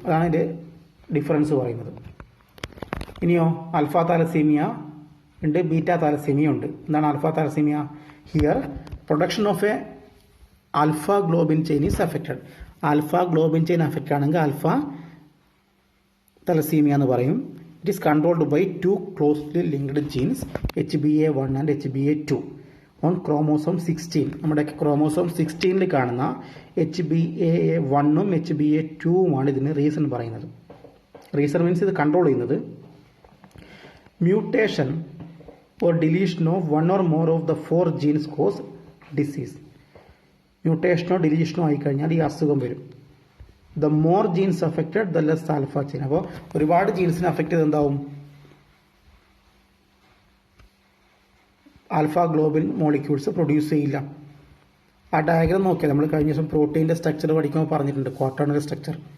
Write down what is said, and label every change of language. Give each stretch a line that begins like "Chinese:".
Malayalam: അതാണ് അതിൻ്റെ ഡിഫറൻസ് പറയുന്നത്. ഇനിയോ ആൽഫ താലസീമിയ ഉണ്ട്, ബീറ്റ താലസീമിയ ഉണ്ട്. എന്താണ് alpha thalassaemia?
English: Here production of a alpha globin chain is affected.
Malayalam: Alpha globin chain affect ആണെങ്കിൽ ആൽഫ തലസീമിയ എന്ന് പറയും.
English: It is controlled by two closely linked genes, HBA1 and HBA2 on chromosome 16.
Malayalam: നമ്മുടെ chromosome 16ൽ കാണുന്ന HBA1ഉം HBA2ഉമാണ് ഇതിന് reason പറയുന്നത്. Reason means ഇത് control ചെയ്യുന്നത്.
English: Mutation or deletion of one or more of the 4 genes cause disease.
Malayalam: മ്യൂട്ടേഷനോ ഡിലീഷനോ ആയിക്കഴിഞ്ഞാൽ ഈ അസുഖം വരും.
English: The more genes affected the less alpha chain.
Malayalam: അപ്പോൾ ഒരുപാട് ജീൻസിനെ അഫക്റ്റ് ചെയ്ത് എന്താവും, ആൽഫ ഗ്ലോബിൻ മോളിക്യൂൾസ് പ്രൊഡ്യൂസ് ചെയ്യില്ല. ആ ഡയഗ്രാം നോക്കിയാൽ നമ്മൾ കഴിഞ്ഞ ദിവസം പ്രോട്ടീൻ്റെ സ്ട്രക്ചർ പഠിക്കുമ്പോൾ പറഞ്ഞിട്ടുണ്ട്, ക്വാട്ടേണറി സ്ട്രക്ചർ.